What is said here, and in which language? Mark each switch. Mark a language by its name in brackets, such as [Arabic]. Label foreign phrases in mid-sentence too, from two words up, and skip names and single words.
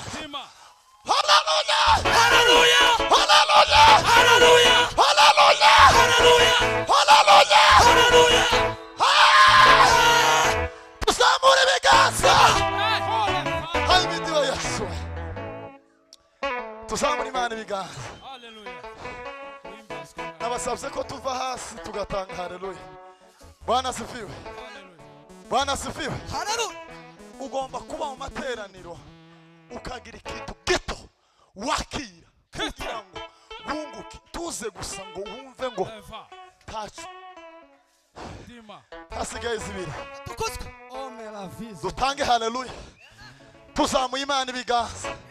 [Kinyarwanda] Haleluya, haleluya, haleluya, haleluya, haleluya, haleluya, haleluya, haleluya. Tuzamure ibiganza, haleluya Yesu, tuzamure Imana ibiganza. Haleluya. Nabasabye ko tuva hasi tugatanga haleluya. [Swahili] Bwana asifiwe, Bwana asifiwe, [Kinyarwanda] haleluya. Ugomba kuba mu materaniro ukagira ikintu gito wakira kugira ngo wunguke, tuze gusa ngo wumve ngo tacu hasigaye zibiri. Dutange haleluya, tuzamuye Imana ibiganza.